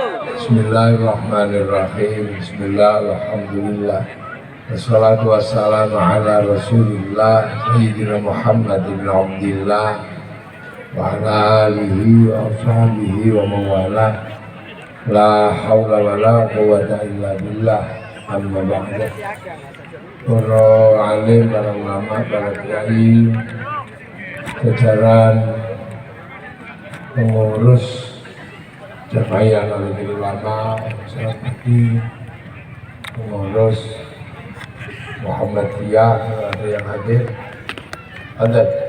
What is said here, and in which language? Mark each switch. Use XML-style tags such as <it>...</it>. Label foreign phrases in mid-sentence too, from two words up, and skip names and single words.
<ar>بسم الله الرحمن الرحيم. بسم الله الرحمن الرحيم. والصلاة والسلام على رسول الله سيدنا محمد بن عبد الله وعلى آله وأصحابه ومن والاه. لا حول ولا قوة إلا بالله. أما بعد.</ar> <id>Para alim, para ulama, para kiai, jajaran pengurus Jamaah Nahdlatul Ulama, selamat pagi, pengurus Muhammadiyah, ada yang hadir, ada,</id>